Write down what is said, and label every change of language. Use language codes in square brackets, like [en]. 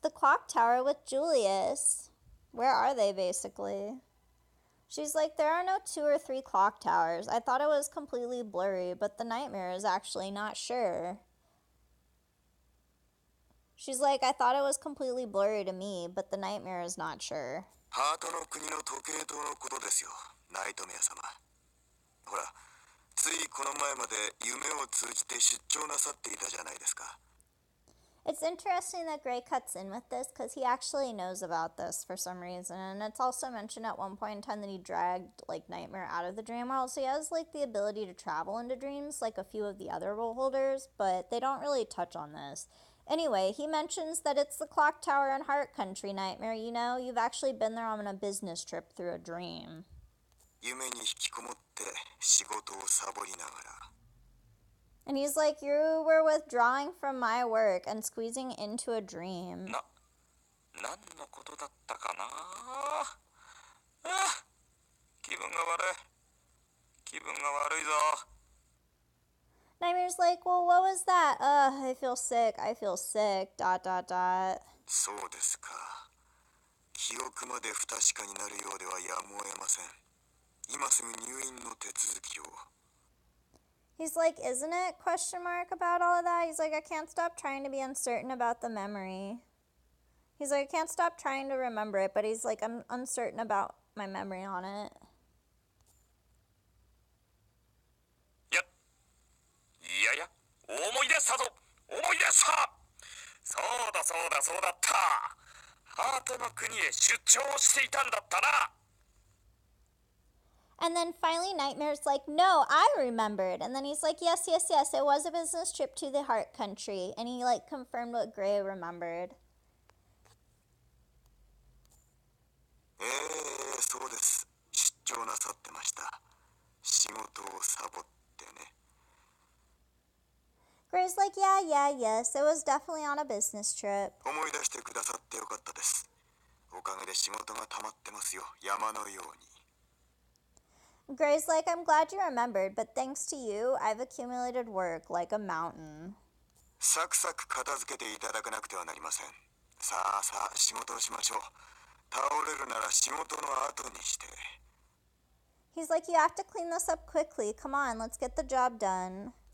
[en] The clock tower with Julius. Where are they, basically? She's like, there are no 2 or 3 clock towers. I thought it was completely blurry, but the Nightmare is actually not sure. She's like, I thought it was completely blurry to me, but the Nightmare is not sure. [ja] ハートの国の時計塔のことですよ、ナイトメア様。ほら、ついこの前まで夢を通じて出張なさっていたじゃないですか。 [en] It's interesting that Gray cuts in with this because he actually knows about this for some reason, and it's also mentioned at one point in time that he dragged like Nightmare out of the dream world, so he has like the ability to travel into dreams like a few of the other role holders, but they don't really touch on this. Anyway, he mentions that it's the clock tower in Heart Country, Nightmare. You know, you've actually been there on a business trip through a dream. [ja] 夢に引きこもって仕事をサボりながら。 [en] And he's like, you were withdrawing from my work and squeezing into a dream. [ja] 何のことだったかな。気分が悪い。気分が悪いぞ。 [en] Nightmare's like, well, what was that? I feel sick, I feel sick, ... [ja] そうですか。記憶まで不確かになるようではやむを得ません。今すぐ入院の手続きを。 [en] He's like, isn't it? Question mark about all of that. He's like, I can't stop trying to be uncertain about the memory. He's like, I can't stop trying to remember it, but he's like, I'm uncertain about my memory on it. [ja] いやいや、思い出したぞ。思い出した。そうだそうだそうだった。ハートの国へ出張していたんだったな。 [en] And then finally Nightmare's like, no, I remembered. And then he's like, yes, yes, yes, it was a business trip to the Heart Country. And he like confirmed what Gray remembered. [ja] そうです。出張なさってました。仕事をサボってね。 [en] Gray's like, yeah, yes, it was definitely on a business trip. [ja] 思い出してくださってよかったです。おかげで仕事が溜まってますよ、山のように。 [en] Gray's like, I'm glad you remembered, but thanks to you, I've accumulated work like a mountain. [ja] サクサク片付けていただかなくてはなりません。さあさあ、仕事をしましょう。倒れるなら仕事の後にして。 [en] He's like, you have to clean this up quickly. Come on, let's get the job done.